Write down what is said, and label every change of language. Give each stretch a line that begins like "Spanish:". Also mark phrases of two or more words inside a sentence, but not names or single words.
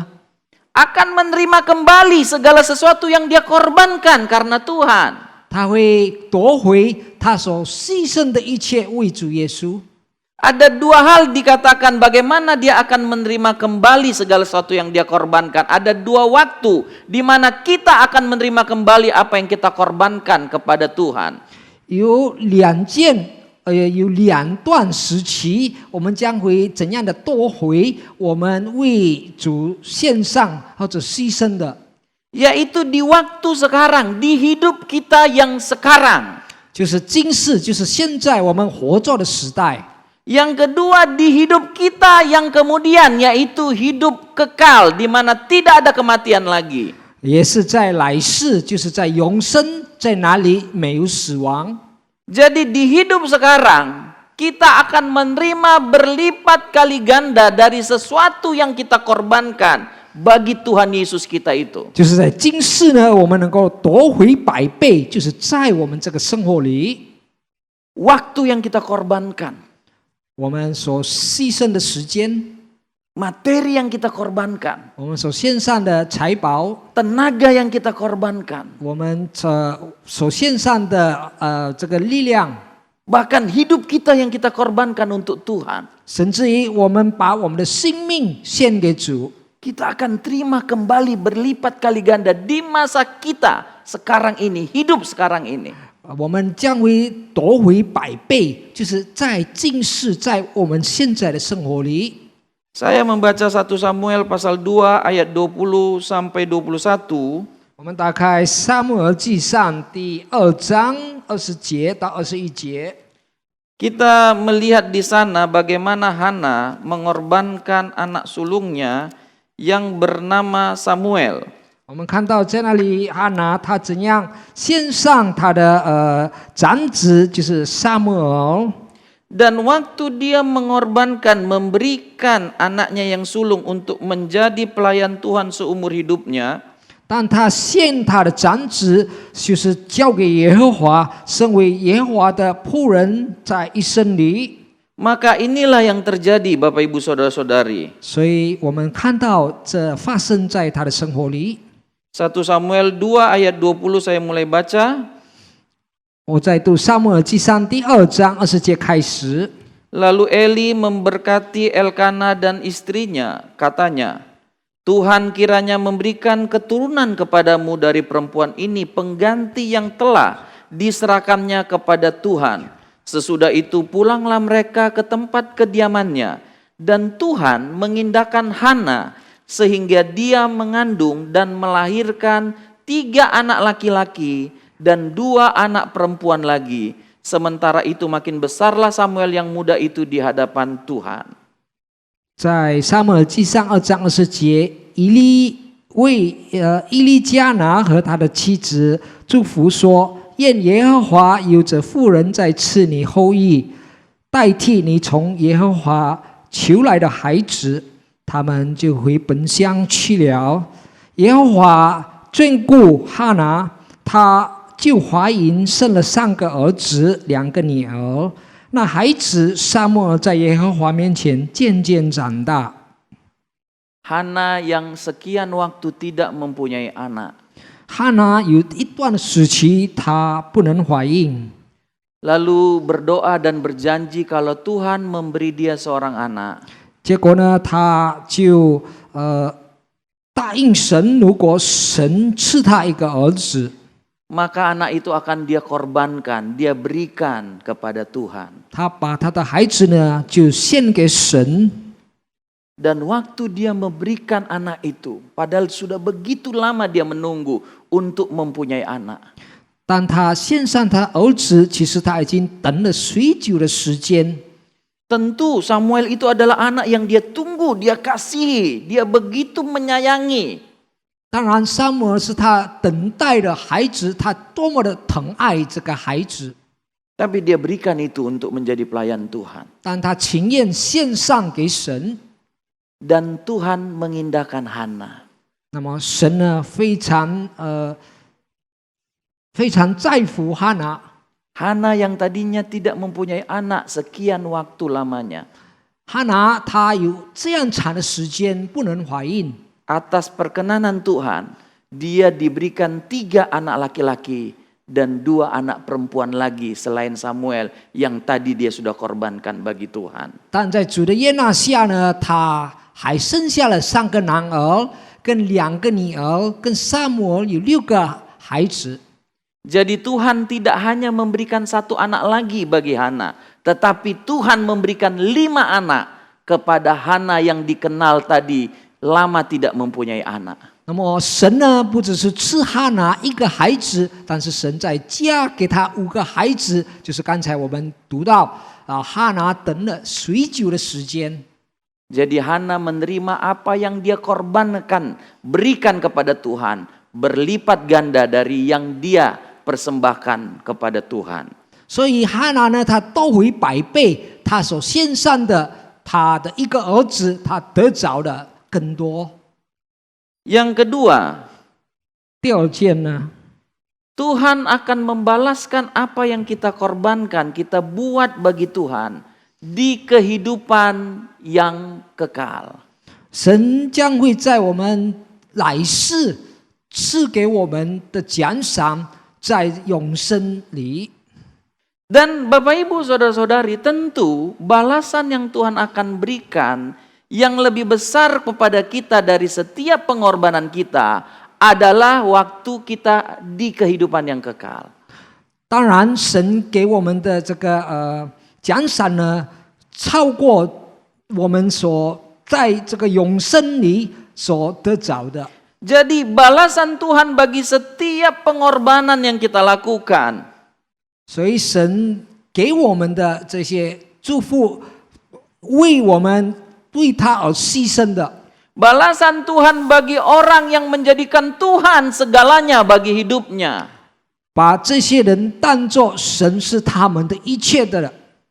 Indonesian: akan menerima kembali segala sesuatu yang dia korbankan karena Tuhan.
Chinese: 他会夺回他所牺牲的一切为主耶稣。
Indonesian: Ada dua hal dikatakan bagaimana dia akan menerima kembali segala sesuatu yang dia korbankan. Ada dua waktu di mana kita akan menerima kembali apa yang kita korbankan kepada Tuhan.
Chinese: 有两段时期，我们将会怎样的夺回我们为主献上或者牺牲的，
Indonesian: Yaitu di waktu sekarang, di hidup kita yang sekarang.
Chinese: 就是今世，就是现在我们活着的时代。
Indonesian: Yang kedua di hidup kita yang kemudian, yaitu hidup kekal di mana tidak ada kematian lagi.
Chinese: 也是在来世，就是在永生，在哪里没有死亡。
Indonesian: Jadi di hidup sekarang kita akan menerima berlipat kali ganda dari sesuatu yang kita korbankan bagi Tuhan Yesus kita itu.
Chinese: 就是在今世呢，我们能够夺回百倍，就是在我们这个生活里，
Indonesian: Waktu yang kita korbankan,
Chinese: 我们所牺牲的时间，
Indonesian: materi yang kita korbankan,
Chinese: 我们所献上的财宝，
Indonesian: tenaga yang kita korbankan,
Chinese: 我们所献上的这个力量，
Indonesian: bahkan hidup kita yang kita korbankan untuk Tuhan,
Chinese: 甚至于我们把我们的生命献给主，
Indonesian: kita akan terima kembali berlipat kali ganda di masa kita sekarang ini, hidup sekarang ini.
Chinese: 我们将会夺回100倍，就是在今世，在我们现在的生活里。
Indonesian: Saya membaca 1 Samuel pasal 2 ayat 20 sampai 21.
Chinese: 我们打开撒母耳记上第2章20节到21节。
Indonesian: Kita melihat di sana bagaimana Hana mengorbankan anak sulungnya yang bernama Samuel.
Chinese: 我们看到在那里，哈拿他怎样献上他的长子，就是撒母耳。
Indonesian: Dan waktu dia mengorbankan, memberikan anaknya yang sulung untuk menjadi pelayan Tuhan seumur hidupnya,
Chinese: 当他献他的长子，就是交给耶和华，身为耶和华的仆人，在一生里。
Indonesian: maka inilah yang terjadi Bapak Ibu Saudara-saudari.
Chinese: 所以我们看到这发生在他的生活里。
Indonesian: 1 Samuel 2 ayat 20 saya mulai baca.
Chinese: 我在读撒母耳记上第2章20节开始。
Indonesian: Lalu Eli memberkati Elkana dan istrinya, katanya, Tuhan kiranya memberikan keturunan kepadamu dari perempuan ini pengganti yang telah diserahkannya kepada Tuhan. Sesudah itu pulanglah mereka ke tempat kediamannya, dan Tuhan mengindahkan Hana sehingga dia mengandung dan melahirkan 3 anak laki-laki dan 2 anak perempuan lagi. Sementara itu makin besarlah Samuel yang muda itu di hadapan Tuhan.
Chinese: 在撒母耳记上2章20节，以利加拿和他的妻子祝福说：“愿耶和华有着妇人在赐你后裔，代替你从耶和华求来的孩子。” 他们就回本乡去了。耶和华眷顾哈拿，他就怀孕生了3个儿子，2个女儿。那孩子撒母耳在耶和华面前渐渐长大。
Indonesian: Hana yang sekian waktu tidak mempunyai anak.
Chinese: 哈拿有一段时期她不能怀孕，
Indonesian: Lalu berdoa dan berjanji kalau Tuhan memberi dia seorang anak,
Chinese: 结果呢，她就答应神，如果神赐她一个儿子，
Indonesian: maka anak itu akan dia korbankan, dia berikan kepada Tuhan.
Chinese: 她把她的孩子呢就献给神。
Indonesian: Dan waktu dia memberikan anak itu, padahal sudah begitu lama dia menunggu untuk mempunyai anak.
Chinese: 当她献上她儿子，其实她已经等了许久的时间。
Indonesian: Tentu Samuel itu adalah anak yang dia tunggu, dia kasihi, dia begitu menyayangi.
Chinese: 当然，撒母耳是他等待的孩子，他多么的疼爱这个孩子，
Indonesian: Tapi dia berikan itu untuk menjadi pelayan Tuhan.
Chinese: 但他情愿献上给神。
Indonesian: Dan Tuhan mengindahkan Hana.
Chinese: 那么神呢，非常在乎哈拿。
Indonesian: Hana yang tadinya tidak mempunyai anak sekian waktu lamanya.
Chinese: 哈拿她有这样长的时间不能怀孕，
Indonesian: Atas perkenanan Tuhan, dia diberikan 3 anak laki-laki dan 2 anak perempuan lagi selain Samuel yang tadi dia sudah korbankan bagi Tuhan.
Chinese: 但在主的悦纳下呢，她还生下了3个男儿，跟2个女儿，跟撒母耳有6个孩子。
Indonesian: Jadi Tuhan tidak hanya memberikan 1 anak lagi bagi Hana, tetapi Tuhan memberikan 5 anak kepada Hana yang dikenal tadi lama tidak mempunyai anak.
Chinese: 那么神呢，不只是赐哈拿1个孩子，但是神再加给他5个孩子，就是刚才我们读到哈拿等了许久的时间。
Indonesian: Jadi Hana menerima apa yang dia korbankan, berikan kepada Tuhan, berlipat ganda dari yang dia persembahkan kepada Tuhan.
Chinese: 所以哈拿呢，他都回100倍，他所献上的，他的1个儿子，他得着的更多。
Indonesian: Yang kedua,
Chinese: 第2件呢，
Indonesian: Tuhan akan membalaskan apa yang kita korbankan, kita buat bagi Tuhan di kehidupan yang kekal.
Chinese: 神将会在我们来世赐给我们的奖赏，在永生里。
Indonesian: Dan Bapak Ibu Saudara-saudari, tentu balasan yang Tuhan akan berikan yang lebih besar kepada kita dari setiap pengorbanan kita adalah waktu kita di kehidupan yang kekal.
Chinese: 当然，神给我们的这个奖赏呢，超过我们所在这个永生里所得着的。
Indonesian: Jadi balasan Tuhan bagi setiap pengorbanan yang kita lakukan
Chinese: 所以神给我们的这些祝福，为我们为他而牺牲的。
Indonesian: balasan Tuhan bagi orang yang menjadikan Tuhan segalanya bagi hidupnya.
Chinese: 把这些人当作神是他们的一切的人。